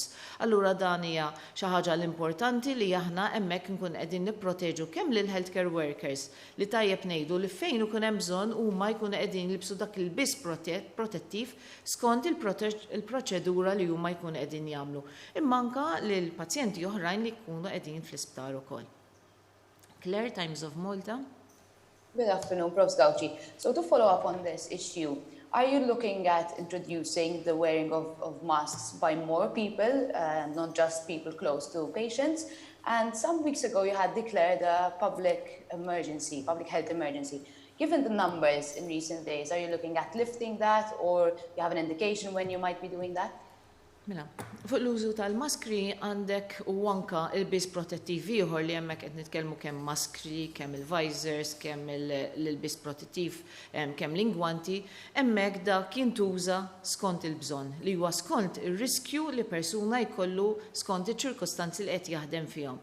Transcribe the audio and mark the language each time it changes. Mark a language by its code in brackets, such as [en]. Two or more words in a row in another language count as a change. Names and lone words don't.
[mt] Allura dan hija xi ħaġa l-importanti li aħna hemmhekk nkun qegħdin nipproteġu kemm lil [en] healthcare workers [mt] li tajjeb ngħidu li fejn ikun hemm bżonn huma jkunu qegħdin jilbsu dak il-biss protettiv skont il-proċedura li huma jkunu qegħdin jagħmlu. Imma anke lil pazjenti oħrajn li jkunu qegħdin fl-isptar ukoll. [en] Claire, Times of Malta. Good afternoon, Prof. Gauci. So to follow up on this issue, are you looking at introducing the wearing of masks by more people, not just people close to patients? And some weeks ago, you had declared a public health emergency. Given the numbers in recent days, are you looking at lifting that, or you have an indication when you might be doing that? [mt] Mela, fuq l-użu tal-maskri għandek u anka il-bis protettiv ieħor li hemmhekk qed nitkellmu kemm maskri, kemm il-visors, kemm il-bis protettiv, kemm l-ingwanti, hemmhekk dak jintuża skont il-bżonn li huwa skont ir-riskju li persuna jkollu skont iċ-ċirkostanzi li qed jaħdem fihom.